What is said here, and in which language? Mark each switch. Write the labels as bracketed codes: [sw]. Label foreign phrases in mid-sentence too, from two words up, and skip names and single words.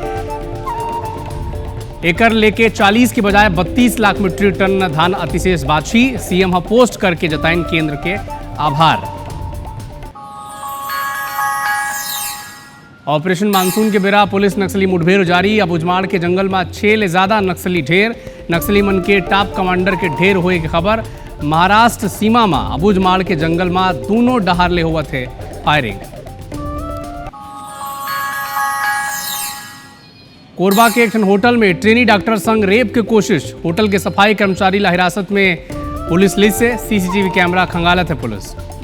[hne] एकर लेके 40 की बजाय 32 लाख मीट्रिक टन धान अतिशेष बाछी। सीएम पोस्ट करके जताइन केंद्र के आभार। ऑपरेशन मानसून के बेरा पुलिस नक्सली मुठभेड़ जारी। अबुझमाड़ के जंगल में 6 ले ज्यादा नक्सली ढेर, नक्सली मन के टॉप कमांडर के ढेर हुए की खबर। महाराष्ट्र सीमा में अबुझमाड़ के जंगल में दोनों डहार ले हुआ थे फायरिंग। कोरबा के एक होटल में ट्रेनी डॉक्टर संग रेप की कोशिश, होटल के सफाई कर्मचारी ला हिरासत में पुलिस ली से, सीसीटीवी कैमरा खंगालत है पुलिस।